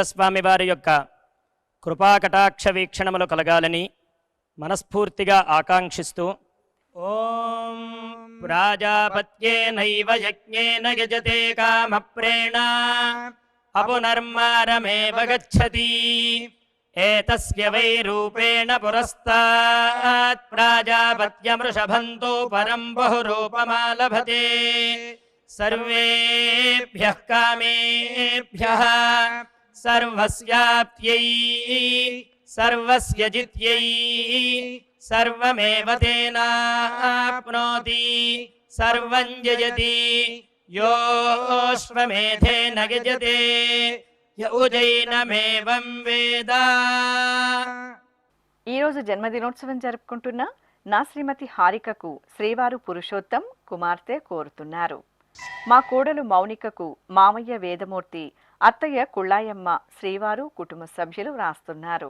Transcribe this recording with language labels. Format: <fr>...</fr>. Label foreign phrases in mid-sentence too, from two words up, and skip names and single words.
<te>స్వామి వారి యొక్క కృపాకటాక్ష వీక్షణములు కలగాలని మనస్ఫూర్తిగా ఆకాంక్షిస్తూ</te> <sa>ఓం ప్రాజాపత్యేనైవ యజ్ఞేన యజతే కామప్రేణ అపునర్మారమేవ గచ్చతి ఏతస్య వై రూపేణ పురస్తాత్ ప్రాజాపత్యమృషభంతో పరం బహురూపమాలభతే సర్వేభ్యః కామేభ్యః సర్వస్యాప్త్యై సర్వస్య జిత్యై सर्वमेव तेनाप्नोति सर्वं जयति योऽश्वमेधेन यजते य उजैनमेवं वेद।</sa> <te>ఈరోజు జన్మదినోత్సవం జరుపుకుంటున్న నా శ్రీమతి హారికకు శ్రీవారు పురుషోత్తం కుమార్తె కోరుతున్నారు. మా కోడలు మౌనికకు మామయ్య వేదమూర్తి, అత్తయ్య కుళ్ళాయమ్మ, శ్రీవారు కుటుంబ సభ్యులు వ్రాస్తున్నారు.</te>